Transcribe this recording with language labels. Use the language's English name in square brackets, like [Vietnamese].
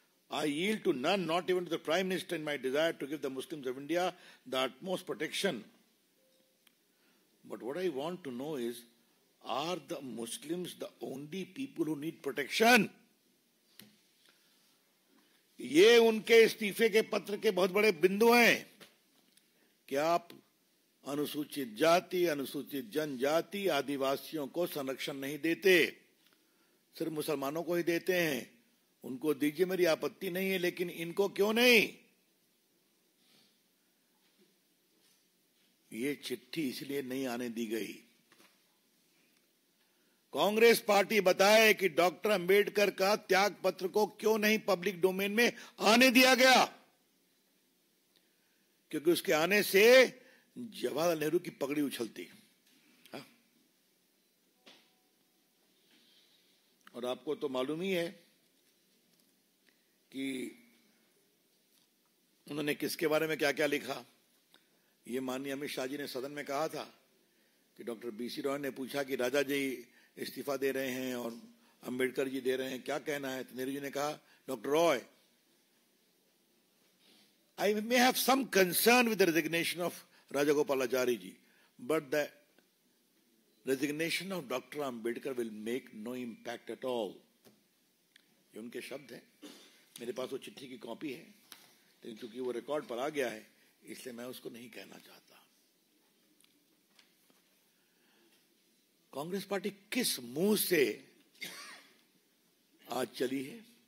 [English] I yield to none, not even to the Prime Minister, in my desire to give the Muslims of India the utmost protection. But what I want to know is, are the Muslims the only people who need protection? [Hindi] ये उनके इस्तीफे के पत्र के बहुत बड़े बिंदु हैं कि आप अनुसूचित जाति, अनुसूचित जनजाति, आदिवासियों को संरक्षण नहीं देते, सिर्फ मुसलमानों को ही देते हैं। उनको दीजिए, मेरी आपत्ति नहीं है, लेकिन इनको क्यों नहीं? ये चिट्ठी इसलिए नहीं आने दी गई। कांग्रेस पार्टी बताए कि डॉक्टर अंबेडकर का त्याग पत्र को क्यों नहीं पब्लिक डोमेन में आने दिया गया, क्योंकि उसके आने से जवाहरलाल नेहरू की पगड़ी उछलती। हाँ? और आपको तो मालूम ही है कि उन्होंने किसके बारे में क्या क्या लिखा। ये माननीय अमित शाह जी ने सदन में कहा था कि डॉक्टर बीसी रॉय ने पूछा कि राजा जी इस्तीफा दे रहे हैं और अंबेडकर जी दे रहे हैं, क्या कहना है? तो नेहरू जी ने कहा, [English] Doctor Roy, I may have some concern with the resignation of Rajagopalachari ji, but the resignation of Dr. Ambedkar will make no impact at all. [Hindi] ये उनके शब्द हैं। मेरे पास वो चिट्ठी की कॉपी है, लेकिन चूंकि वो रिकॉर्ड पर आ गया है, इसलिए मैं उसको नहीं कहना चाहता। कांग्रेस पार्टी किस मुंह से आज चली है?